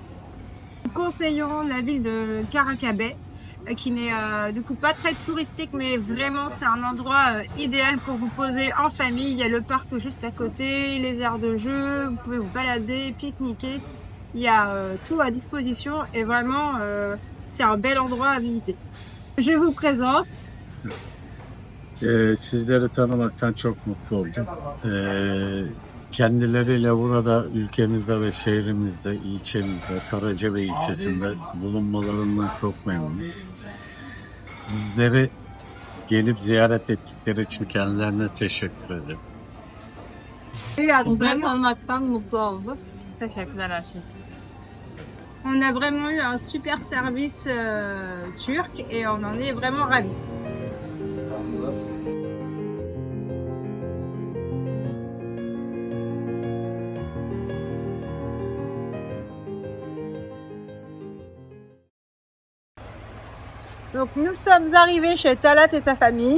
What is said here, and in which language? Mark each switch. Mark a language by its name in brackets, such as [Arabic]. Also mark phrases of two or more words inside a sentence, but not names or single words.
[French] Nous conseillons la ville de Karakabé, qui n'est du coup pas très touristique, mais vraiment c'est un endroit idéal pour vous poser en famille. Il y a le parc juste à côté, les aires de jeu, vous pouvez vous balader, pique-niquer. Il y a tout à disposition et vraiment c'est un bel endroit à visiter. Je vous présente. [Turkish] Sizleri tanımaktan çok mutlu oldum. Kendileriyle burada ülkemizde ve şehrimizde, ilçemizde, Karacabey ilçesinde bulunmalarından çok memnunum. Bizleri gelip ziyaret ettikleri için kendilerine teşekkür ederim. Sizleri tanımaktan mutlu olduk. Teşekkürler her şey için. [French] On a vraiment eu un super service turc et on en est vraiment ravis. Donc nous sommes arrivés chez Talat et sa famille.